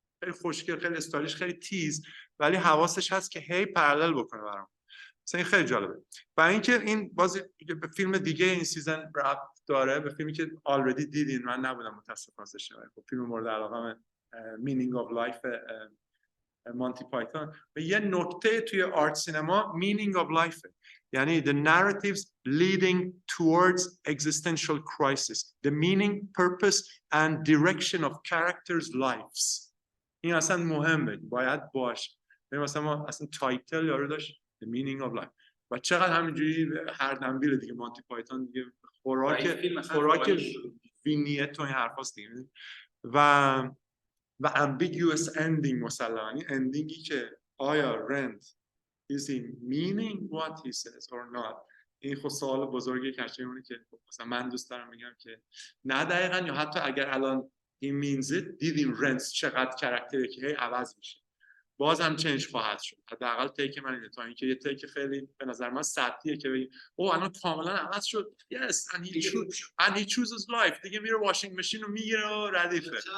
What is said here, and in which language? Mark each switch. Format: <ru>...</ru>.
<fa>خیلی خوشگل، خیلی استایلیش، خیلی تیز، ولی حواسش هست که هی پارالل بکنه برام. مثلا این خیلی جالبه. و اینکه این بازی به فیلم دیگه این سیزن ربط داره، به فیلمی که آلردی دیدین، من نبودم متاسفانه. خب فیلم مورد علاقه‌م مینینگ آف لایف مانتی پایتون. و یه نکته توی آرت سینما</fa> <en>meaning of life،</en> <fa>یعنی</fa> <en>the narratives leading towards existential crisis, the meaning, purpose and direction of characters' lives.</en> <fa>این اصلا مهمه، باید باشه. مثلا ما اصلا تایتل یارو داشت the meaning of life و چقدر همینجوری هر دنبیل دیگه مانتی پایتون دیگه خوراک وینیت و این حرفاست دیگه. و</fa> <en>ambiguous ending</en> <fa>مسلماً، این اندینگی که آیا رند</fa> <en>is he meaning what he says or not.</en> <fa>این خود سوال بزرگی کشتی اونه که مثلا من دوست دارم میگم که نه دقیقاً، یا حتی اگر الان</fa> <en>he means it</en> <fa>دیدیم رند چقدر کرکتره که هی عوض میشه، باز هم چنج خواهد شد. حداقل تیک من اینه، تا اینکه یه تیک خیلی به نظر من سطحیه که بگیم او الان کاملا عوض شد</fa> <en>yes and he chooses life</en> <fa>دیگه، میره واشینگ ماشین رو میگیره و ردیفه.</fa>